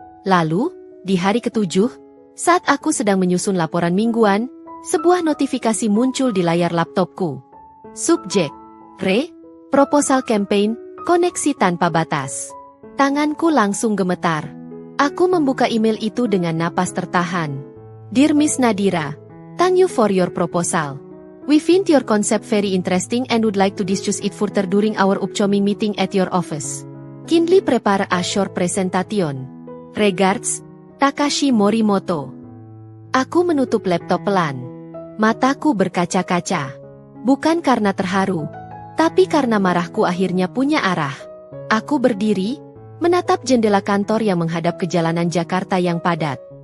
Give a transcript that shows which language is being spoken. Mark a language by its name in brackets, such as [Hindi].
[Indonesian] Lalu, di hari ke-7, saat aku sedang menyusun laporan mingguan, sebuah notifikasi muncul di layar laptopku. Subjek, proposal campaign, koneksi tanpa batas. Tanganku langsung gemetar. Aku membuka email itu dengan napas tertahan. [English] "Dear Miss Nadira, thank you for your proposal. We find your concept very interesting and would like to discuss it further during our upcoming meeting at your office. Kindly prepare a short presentation. Regards, Takashi Morimoto." [Indonesian] Aku menutup laptop pelan. Mataku berkaca-kaca. Bukan karena terharu, tapi karena marahku akhirnya punya arah. Aku berdiri, menatap jendela kantor yang menghadap ke jalanan Jakarta yang padat.